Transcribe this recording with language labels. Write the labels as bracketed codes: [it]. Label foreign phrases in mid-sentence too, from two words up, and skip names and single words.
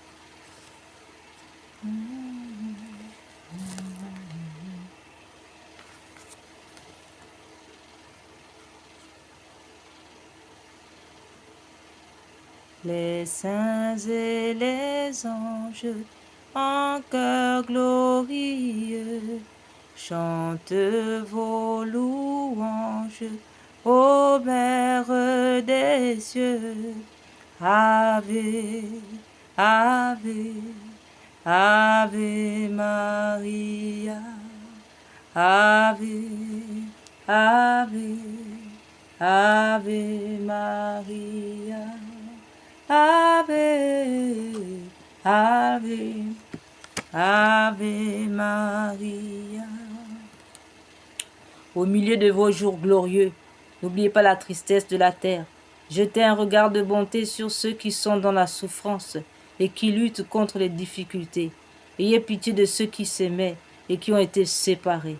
[fr] Les saints et les anges, en chœur glorieux, chantent vos louanges, ô Mère des cieux. [la] Ave, Ave, Ave Maria. Ave, Ave, Ave Maria. Ave, Ave, Ave Maria. [fr] Au milieu de vos jours glorieux, n'oubliez pas la tristesse de la terre. Jetez un regard de bonté sur ceux qui sont dans la souffrance et qui luttent contre les difficultés. Ayez pitié de ceux qui s'aimaient et qui ont été séparés.